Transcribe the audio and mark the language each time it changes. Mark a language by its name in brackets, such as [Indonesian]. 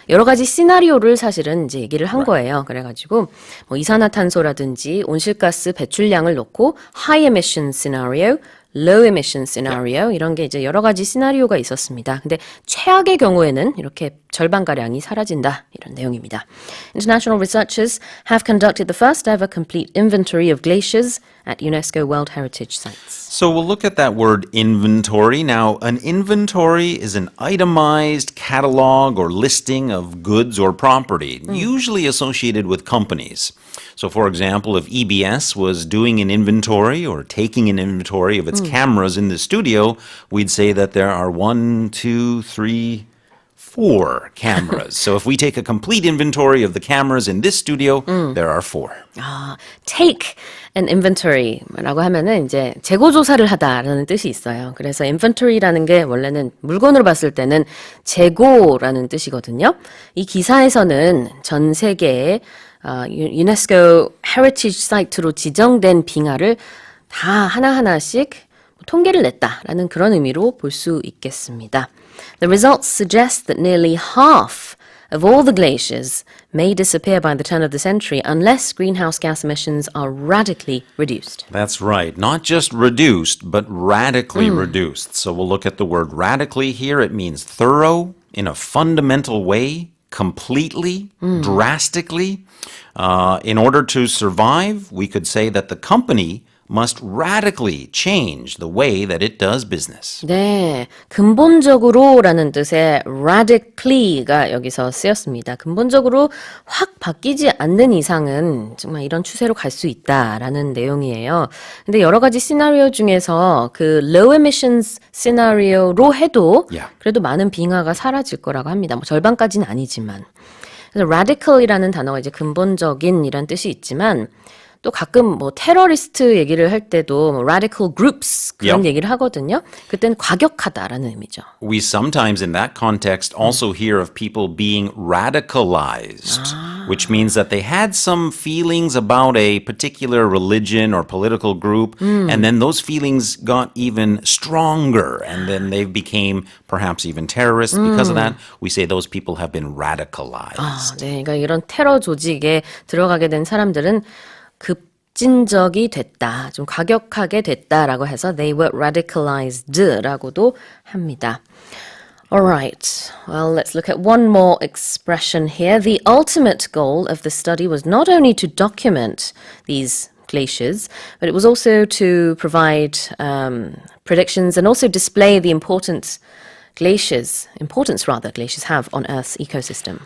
[Korean] 여러 가지 시나리오를 사실은 이제 얘기를 한 거예요. 그래가지고 뭐 이산화탄소라든지 온실가스 배출량을 놓고 [English] high emission scenario, low emission scenario [Korean] 이런 게 이제 여러 가지 시나리오가 있었습니다. 근데 최악의 경우에는 이렇게 절반가량이 사라진다 이런 내용입니다. [English] International researchers have conducted the first ever complete inventory of glaciers at UNESCO World Heritage Sites. So we'll look at that word inventory. Now, an inventory is an itemized catalog or listing of goods or property, usually associated with companies. So, for example, if EBS was doing an inventory or taking an inventory of its cameras in the studio, we'd say that there are 1, 2, 3, 4 cameras. So if we take a complete inventory of the cameras in this studio, there are 4. Take an inventory [Korean] 라고 하면은 이제 재고 조사를 하다라는 뜻이 있어요. 그래서 inventory라는 게 원래는 물건으로 봤을 때는 재고라는 뜻이거든요. 이 기사에서는 전 세계에 유네스코 헤리티지 사이트로 지정된 빙하를 다 하나하나씩 통계를 냈다라는 그런 의미로 볼 수 있겠습니다. [English] The results suggest that nearly half of all the glaciers may disappear by the turn of the century unless greenhouse gas emissions are radically reduced. That's right. Not just reduced, but radically reduced. So we'll look at the word radically here. It means thorough, in a fundamental way, completely, drastically. In order to survive, we could say that the company must radically change the way that it does business. [Korean] 네, 근본적으로라는 뜻의 radically가 여기서 쓰였습니다. 근본적으로 확 바뀌지 않는 이상은 정말 이런 추세로 갈 수 있다라는 내용이에요. 근데 여러 가지 시나리오 중에서 그 low emissions 시나리오로 해도 그래도 많은 빙하가 사라질 거라고 합니다. 뭐 절반까지는 아니지만. 그래서 radical이라는 단어가 이제 근본적인이란 뜻이 있지만 또 가끔 뭐 테러리스트 얘기를 할 때도 뭐 radical groups 그런 얘기를 하거든요. 그때는 과격하다라는 의미죠. [English] We sometimes in that context also hear of people being radicalized, which means that they had some feelings about a particular religion or political group, and then those feelings got even stronger, and then they became perhaps even terrorists. Because of that, we say those people have been radicalized. [Korean] 네, 그러니까 이런 테러 조직에 들어가게 된 사람들은 급진적이 됐다, 좀 과격하게 됐다라고 해서 [English] they were radicalized [Korean] 라고도 합니다. [English] Alright, well, let's look at one more expression here. The ultimate goal of the study was not only to document these glaciers, but it was also to provide predictions and also display the importance glaciers have on Earth's ecosystem.